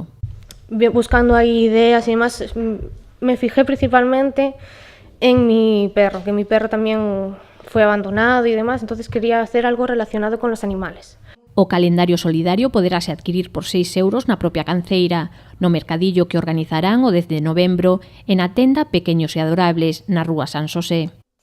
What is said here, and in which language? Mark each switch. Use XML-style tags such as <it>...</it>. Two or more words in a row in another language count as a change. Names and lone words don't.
<es>Buscando aí ideas y demás, me fijé principalmente en mi perro, que mi perro también fue abandonado y demás, entonces quería hacer algo relacionado con los animales.</es> <gl>O calendario solidario poderase adquirir por 6 euros na propia canceira, no mercadillo que organizarán o 10 de novembro e na tenda Pequeños e Adorables, na rúa San Xosé.</gl>